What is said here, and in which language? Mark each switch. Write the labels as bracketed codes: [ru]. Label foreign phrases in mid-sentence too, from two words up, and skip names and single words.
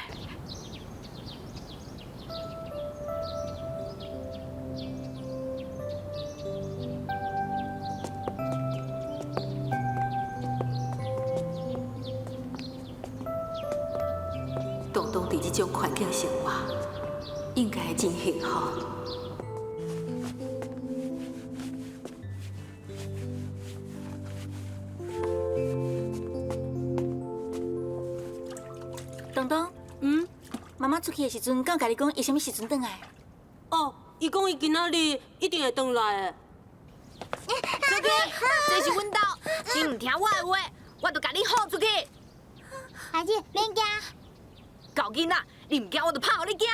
[nan] 东东伫这种环境生活，应该会真幸福。东东，妈妈出去的时阵，敢有甲你讲伊什么时阵回来？哦，伊讲伊今仔日一定会回来的。小弟，这是阮兜，你唔听我的话，我就甲你吼出去。孩子，免惊，狗囡仔，你唔惊我就拍互你惊。